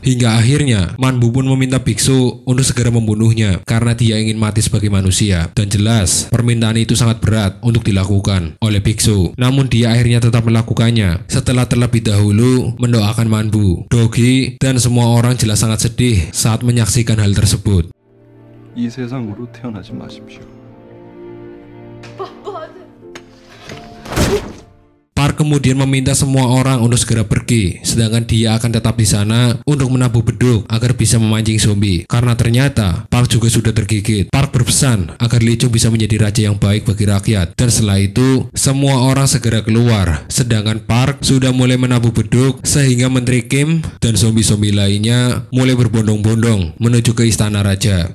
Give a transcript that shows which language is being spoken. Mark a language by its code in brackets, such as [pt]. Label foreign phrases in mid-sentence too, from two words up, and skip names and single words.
[id] Hingga akhirnya Man Bu pun meminta biksu untuk segera membunuhnya karena dia ingin mati sebagai manusia. Dan jelas permintaan itu sangat berat untuk dilakukan oleh biksu. Namun dia akhirnya tetap melakukannya setelah terlebih dahulu mendoakan Man Bu. Dogi dan semua orang jelas sangat sedih saat menyaksikan hal tersebut. [ko] 이 세상으로 태어나지 마십시오. [id] Park kemudian meminta semua orang untuk segera pergi, sedangkan dia akan tetap di sana untuk menabuh beduk agar bisa memancing zombie. Karena ternyata Park juga sudah tergigit. Park berpesan agar Li Chung bisa menjadi raja yang baik bagi rakyat. Dan setelah itu, semua orang segera keluar, sedangkan Park sudah mulai menabuh beduk sehingga Menteri Kim dan zombie-zombie lainnya mulai berbondong-bondong menuju ke istana raja.